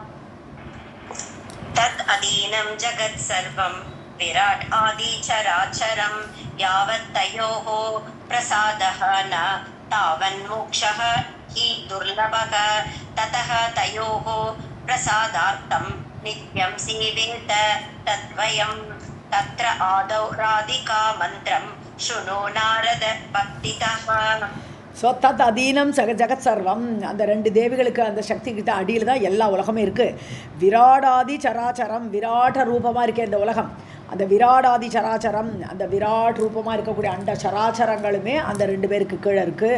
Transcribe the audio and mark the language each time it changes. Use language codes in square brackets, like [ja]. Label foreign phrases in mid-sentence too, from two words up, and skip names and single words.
[sa] तत् अधीनं जगत् सर्वं विराट् आदि चराचरं यावत् तयोः प्रसादः न तावन्मोक्षः हि दुर्लभः ततः तयोः प्रसादार्थं नित्यं सेवेत तद्वयं तत्र आदौ राधिका मन्त्रं शृणु नारद भक्तितः ஸோ तत् अधीनं जगत् सर्वम्. [ta] அந்த ரெண்டு தேவிகளுக்கு அந்த சக்தி கிட்ட அடியில் தான் எல்லா உலகமும் இருக்குது. [sa] विराडादि चराचरम्, [ta] விராட ரூபமாக இருக்க இந்த உலகம், அந்த [sa] विराडादि चराचरम्, [ta] அந்த விராட் ரூபமாக இருக்கக்கூடிய அண்ட சராச்சரங்களுமே அந்த ரெண்டு பேருக்கு கீழே இருக்குது.